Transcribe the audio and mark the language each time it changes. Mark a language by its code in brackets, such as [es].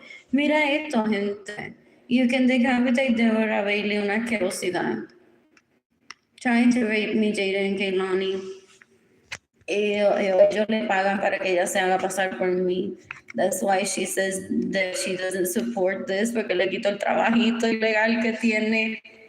[es] Mira esto, gente. [en] You can decapitate Deborah Bailey, [es] una asquerosidad. [en] Trying to rape me, Jada and Kehlani. [es] Ellos le pagan para que ella se haga pasar por mí. [en] That's why she says that she doesn't support this, [es] porque le quito el trabajito ilegal que tiene.